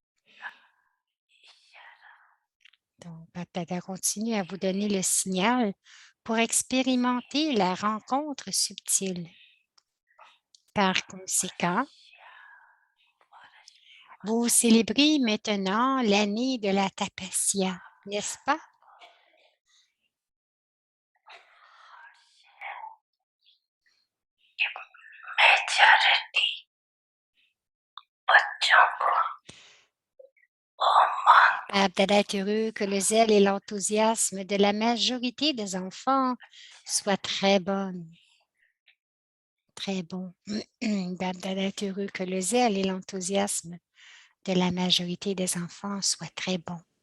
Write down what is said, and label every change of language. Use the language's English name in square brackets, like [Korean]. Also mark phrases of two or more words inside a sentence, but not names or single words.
[French] Donc, Bab Dada continue à vous donner le signal pour expérimenter la rencontre subtile. Par conséquent, vous célébrez maintenant l'année de la tapasya, n'est-ce pas? [Hindi] मेजॉरिटी बच्चों को वो मानते [French] Bab Dada est heureux que le zèle et l'enthousiasme de la majorité des enfants soient très bons. Très bon. Bab Dada est heureux que le zèle et l'enthousiasme de la majorité des enfants soient très bons.